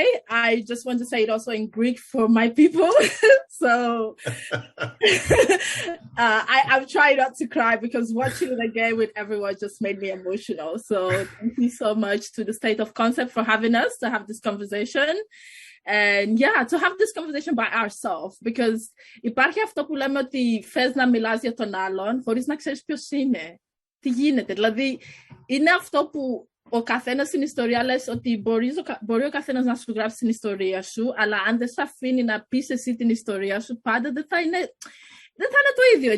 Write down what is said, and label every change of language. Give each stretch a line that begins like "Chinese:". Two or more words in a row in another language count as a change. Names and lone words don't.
English: I just want to say it also in Greek for my people. So I've tried not to cry, because watching it again with everyone just made me emotional. So thank you so much to the State of Concept for having us to have this conversation. And yeah, to have this conversation by ourselves, because
Greek: υπάρχει αυτό που λέμε ότι θες να μιλάς για τον άλλον χωρίς να ξέρεις ποιος είναι. Τι γίνεται, δηλαδή είναι αυτό που ο καθένας στην ιστορία λες ότι μπορεί ο καθένας να σου γράψει την ιστορία σου, αλλά αν δεν σε αφήνει να πεις εσύ την ιστορία σου, πάντα δεν θα είναι το ίδιο.